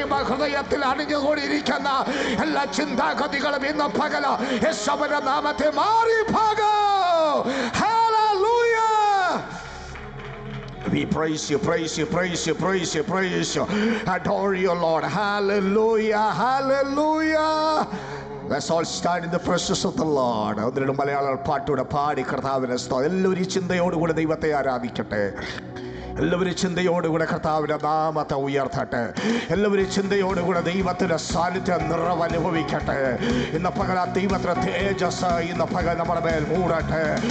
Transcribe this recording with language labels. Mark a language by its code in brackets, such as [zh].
[ml] ഹൃദയത്തിൽ അണിഞ്ഞുകൂടിയിരിക്കുന്ന എല്ലാ ചിന്താഗതികളും ഇന്ന് പകല യേശുവിന്റെ നാമത്തെ മാറി പോകും. [en] Hallelujah. We praise you, praise you, praise you, praise you, praise you. Adore you, Lord. Hallelujah, hallelujah. Let's all stand in the presence of the Lord. [ml] ഒന്നിനും മലയാള പാട്ടൂടെ പാടി കർത്താവിനെ സ്തുതിക്കാം. എല്ലാവരും ചിന്തയോടുകൂടി ദൈവത്തെ ആരാധിക്കട്ടെ. എല്ലാവരും ചിന്തയോടുകൂടെ കർത്താവിന്റെ നാമത്തെ ഉയർത്തട്ടെ. എല്ലാവരും ചിന്തയോടുകൂടെ ദൈവത്തിന്റെ സാന്നിധ്യം നിറവനുഭവിക്കട്ടെ. ഇന്ന് പകൽ ആ ദൈവത്തിന്റെ തേജസ് ഇന്ന് പകൽ നമ്മുടെ മേൽ മൂടട്ടെ.